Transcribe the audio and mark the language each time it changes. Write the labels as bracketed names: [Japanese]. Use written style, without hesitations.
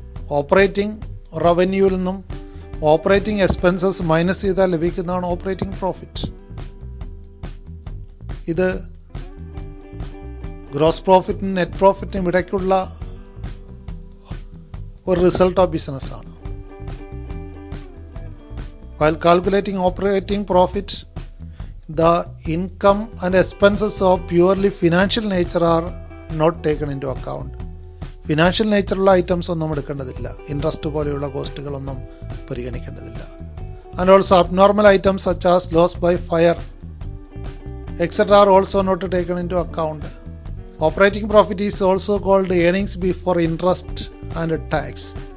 [Malayalam] Operating റവന്യൂവിൽ നിന്നും operating expenses minus ചെയ്താൽ ലഭിക്കുന്നതാണ് ഓപ്പറേറ്റിംഗ് പ്രോഫിറ്റ്. ഇത് ഗ്രോസ് പ്രോഫിറ്റിനും നെറ്റ് പ്രോഫിറ്റിനും ഇടയ്ക്കുള്ള ഒരു റിസൾട്ട് ഓഫ് ബിസിനസ് ആണ്. [English] While calculating operating profit, the income and expenses of purely financial nature are not taken into account. [Malayalam] Financial നേച്ചറുള്ള items ഒന്നും എടുക്കേണ്ടതില്ല. Interest പോലെയുള്ള കോസ്റ്റുകളൊന്നും പരിഗണിക്കേണ്ടതില്ല. [English] And also abnormal items such as loss by fire etcetera are also not taken into account. Operating profit is also called earnings before interest and tax.